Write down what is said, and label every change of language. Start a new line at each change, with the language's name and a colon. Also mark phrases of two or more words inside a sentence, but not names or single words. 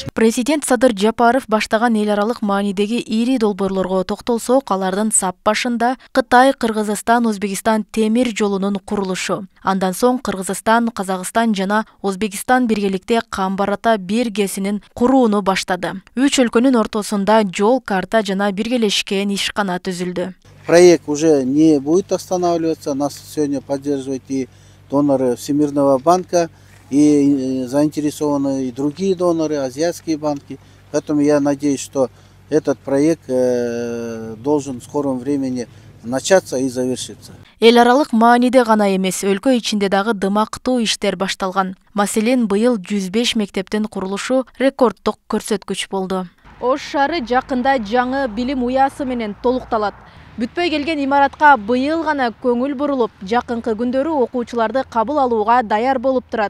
Kyrgyz: Президент Садыр Жапаров баштаган эл аралык маанидеги ири долбоорлорго токтолсок, алардын сап башында Кытай, Кыргызстан, Өзбекстан темир жолунун курулушу. Андан соң Кыргызстан, Казакстан жана Өзбекстан биргеликте Камбарата биргесинин курууну баштады. 3 өлкөнүн ортосунда жол, карта жана биргелешкен ишкана түзүлдү.
Russian: Проект уже не будет останавливаться, нас сегодня поддерживают и доноры Всемирного банка, и заинтересованы и другие доноры, азиатские банки. Поэтому я надеюсь, что этот проект должен в скором времени начаться и завершиться.
Kyrgyz: Эл аралык мааниде гана эмес, өлкө ичинде дагы дымактуу иштер башталган. Маселен, быйыл 105 мектептин курулушу рекорддук көрсөткүч болду. Ош шаары жакында жаңы билим уясы менен толукталат. Бүтпөй келген имаратка быйыл гана көңүл бурулуп, жакынкы күндөрү окуучуларды кабыл алууга даяр болуп турат.